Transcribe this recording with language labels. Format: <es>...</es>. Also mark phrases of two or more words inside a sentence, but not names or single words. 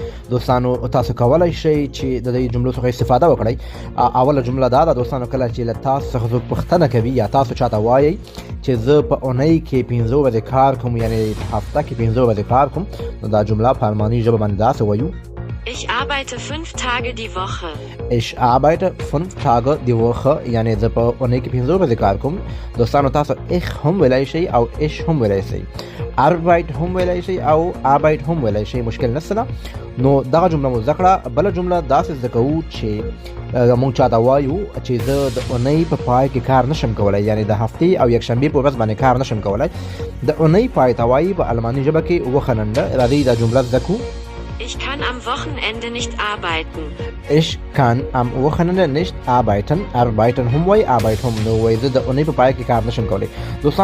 <ps>دوستانو تاسو کولی شئ چې د دې جملو څخه استفاده وکړئ. اوله جمله دا ده دوستانو، کله چې له تاسو څخه څوک پوښتنه کوي یا تاسو چاته وایئ چې زه په اونۍ کې 15 ورځې کار کوم، یعنی هفته کې 15 ورځې کار کوم، نو دا جمله په الماني ژبه باندې داسې وایو:</ps> <de>Ich arbeite 5 Tage die Woche. Ich arbeite 5 Tage die Woche،</de> <ps>یعنی زه په اونۍ کې 15 ورځې کار کوم. دوستانو تاسو ich هم ویلی شئ او ich هم ویلی شئ، arbeit هم ویلی شئ او arbeit هم ویلی شئ، مشکل نشته ده. نو دغه جمله مو زده کړه. بله جمله داسې زده کوو چې موږ چاته وایو چې زه د اونۍ په پای کې کار نشم کولی، یعنی د هفتې او یکشنبې په ورځ باندې کار نشم کولی. د اونۍ پای ته وایي په الماني ژبه کې wochenende. راځئ دا جمله زده کړو:</ps> <de>Ich kann am Wochenende nicht arbeiten. Ich kann am Wochenende nicht arbeiten.</de> <ps>Arbeiten هم وای، arbeite هم نو وای، زه د اونۍ په پای کې کار نشم کولی. دوستان</ps>